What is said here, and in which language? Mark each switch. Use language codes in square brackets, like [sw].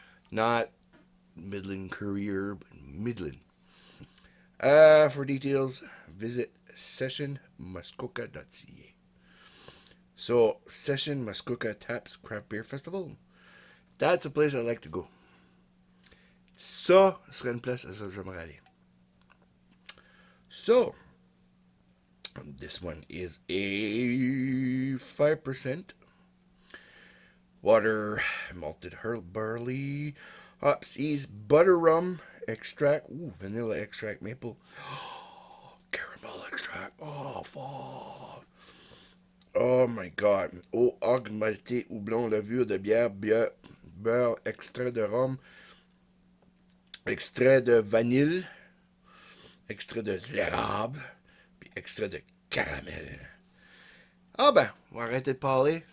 [en] Not Midland Courier, but Midland. For details, visit sessionmuskoka.ca. So, Session Muskoka Taps Craft Beer Festival. That's a place I like to go. [fr] Ça serait une place à ça j'aimerais aller. [en] So, this one is a 5% water, malted barley, hops, yeast, butter rum, extract, vanilla extract, maple, caramel extract, fuck. Oh my god. [fr] Eau augmentée, houblon, levure de bière, beurre, extrait de rhum, extrait de vanille, extrait de l'érable, puis extrait de caramel. Ah ben, on va arrêter de parler.